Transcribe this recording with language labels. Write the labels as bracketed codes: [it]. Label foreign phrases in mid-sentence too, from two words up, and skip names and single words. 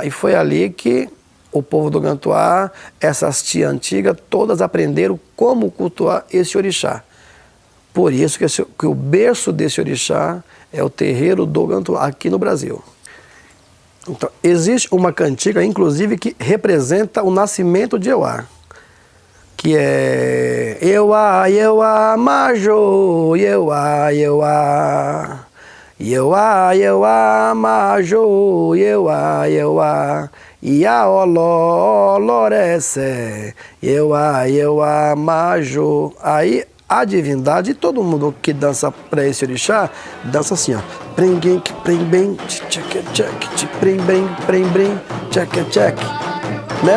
[pt] E foi ali que o povo do Gantuá, essas tias antigas, todas aprenderam como cultuar esse orixá. Por isso que o berço desse orixá é o terreiro do Gantuá, aqui no Brasil. Então, existe uma cantiga, inclusive, que representa o nascimento de Euá, que é [yo] Euá, Euá, Majô, Euá, Euá, Euá, Euá, Majô, Euá, Euá, Iaoló, Olorece, Euá, Euá, Majô. [pt] Aí a divindade, todo mundo que dança para esse orixá, dança assim, ó. Prem-bem, tchac-tchac, prem-bem, tchac-tchac. Né?